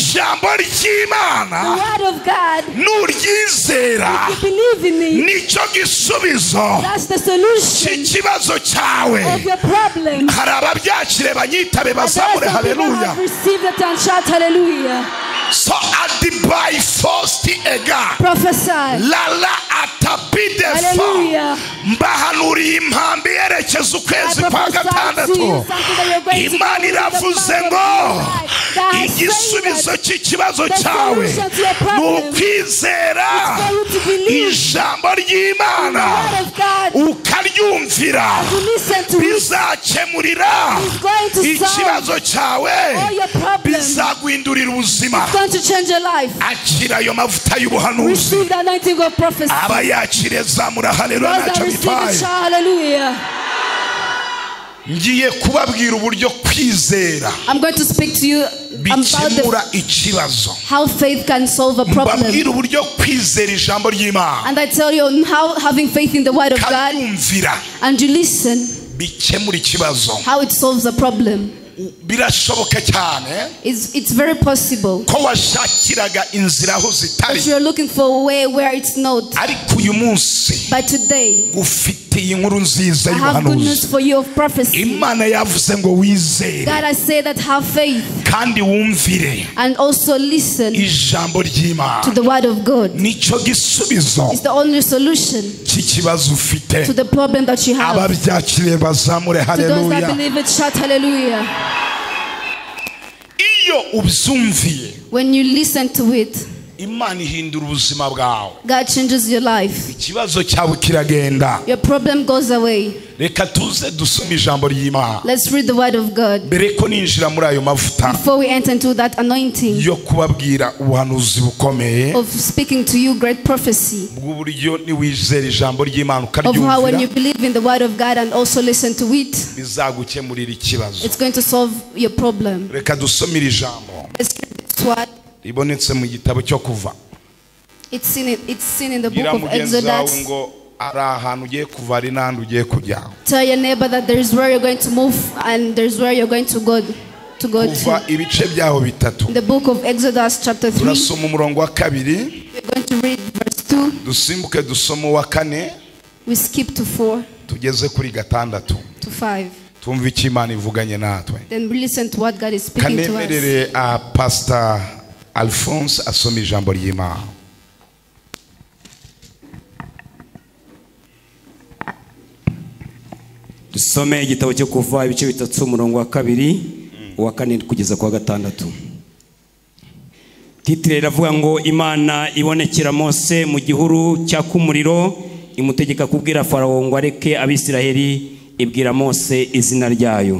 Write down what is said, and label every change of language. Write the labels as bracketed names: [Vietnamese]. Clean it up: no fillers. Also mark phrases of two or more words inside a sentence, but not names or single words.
[English] The word of God, if you believe in it, that's the solution of your problem. Hallelujah. Receive it and shout hallelujah. So by first prophesy. [Kinyarwanda] Lala atabide fa mbahanuri impambi yerekeza ukwezi kwa gatandatu Imana iravuze ngo igisubizo cy'ikibazo cyawe nukwizera ijambo ry'Imana ukaryumvira bizakemurira ikibazo cyawe bizaguhindurira ubuzima akira ayo mavuta y'ubuhanuzi aba yakire zamura haleluya ntacyo bitwaye ngiye kubabwira uburyo kwizera [English] I'm going to speak to you [Kinyarwanda] bikemura ikibazo [English] how faith can solve a problem [Kinyarwanda] mbabwira uburyo kwizera ijambo ry'Imana [English] and I tell you on how having faith in the word of God and you listen [Kinyarwanda] bikemura ikibazo [English] how it solves a problem. [Kinyarwanda] birashoboka cyane [English] it's very possible [Kinyarwanda] ko washakiraga inzira aho zitari [English] you are looking for a way where it's not [Kinyarwanda] ariko uyu munsi [English] but today [Kinyarwanda] ufitiye inkuru nziza [English] y'ubuhanuzi I have good news for you of prophecy. [Kinyarwanda] Imana yavuze ngo wizere [English] God has said that have faith [Kinyarwanda] kandi wumvire [English] and also listen [Kinyarwanda] ijambo ry'Imana [English] to the word of God. [Kinyarwanda] Nico gisubizo [English] it's the only solution [Kinyarwanda] cy'ikibazo ufite [English] to the problem that you have. [Kinyarwanda] ababyakiriye bazamure haleluya. [English] To those that believe it shout hallelujah. [Kinyarwanda] Iyo ubyumviye [English] when you listen to it [Kinyarwanda] Imana ihindura ubuzima bwawe. [English] God changes your life. [Kinyarwanda] Ikibazo cyawe kiragenda. [English] Your problem goes away. [Kinyarwanda] Reka tuze dusome ijambo ry'Imana. [English] Let's read the word of God. [Kinyarwanda] Bereko ninjira muri ayo mavuta. [English] Before we enter into that anointing. [Kinyarwanda] Yo kubabwira ubuhanuzi bukomeye. [English] Of speaking to you great prophecy. [Kinyarwanda] Bw'uburyo ni wizera ijambo ry'Imana ukaryumvira. [English] Of how when you believe in the word of God and also listen to it. [Kinyarwanda] Bizagukemurira ikibazo. [English] It's going to solve your problem. [Kinyarwanda] Reka dusomire ijambo. [English] Let's read this word. [Kinyarwanda] Ibonetse mu gitabo cyo kuva. [English] It's seen in the book of Exodus. Tell your neighbor that there is where you're going to move and there is where you're going to go to. In the book of Exodus chapter 3. We're going to read verse 2. We skip to 4. To 5. Then we listen to what God is speaking to us. [Kinyarwanda] Pastor Alphonse asoma ijambo ry'Imana. Dusome igitabo cyo kuva ibice 3 umurongo wa 2 uwa 4 kugeza kwa 6. Titire iravuga ngo Imana ibonekera Mose mu gihuru cya kumuriro imutegeka kubwira Farawo ngo areke Abisiraheli ibwira Mose izina ryayo.